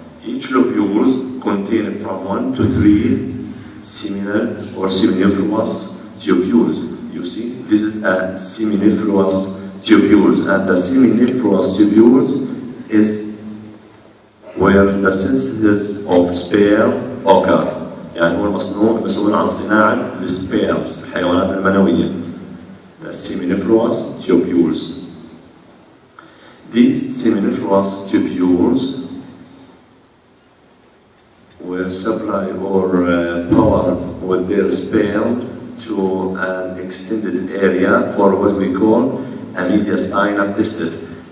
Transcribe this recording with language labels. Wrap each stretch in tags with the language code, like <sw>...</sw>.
<en>Each lobules contain from 1 to 3 seminal or seminiferous tubules. You see, this is a seminiferous tubules, and the seminiferous tubules is where the synthesis of sperm occurs.</en> <ar>يعني هو المسؤول عن صناعة السبيرمز الحيوانات المنوية.</ar> <en>The seminiferous tubules. These seminiferous tubules were supplied or powered with their sperm to an extended area for what we call a mediastinum testis.</en>